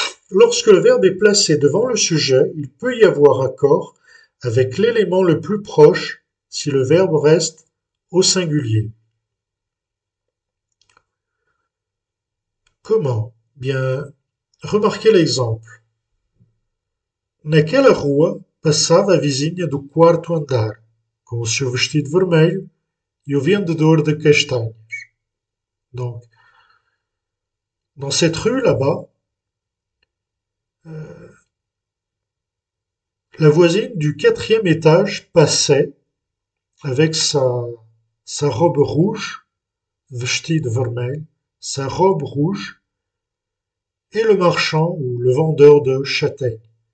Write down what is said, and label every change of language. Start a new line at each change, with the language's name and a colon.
French: Lorsque le verbe est placé devant le sujet, il peut y avoir accord avec l'élément le plus proche si le verbe reste au singulier. Comment? Bien, remarquez l'exemple.
Portuguese: Naquela rua passava a vizinha do quarto andar, com o seu vestido vermelho e o vendedor de castanhas.
French: Donc, dans cette rue là-bas, la voisine du quatrième étage passait avec sa robe rouge,
Portuguese: vestida vermelho,
French: sa robe rouge, et le marchand ou le vendeur de châtaignes.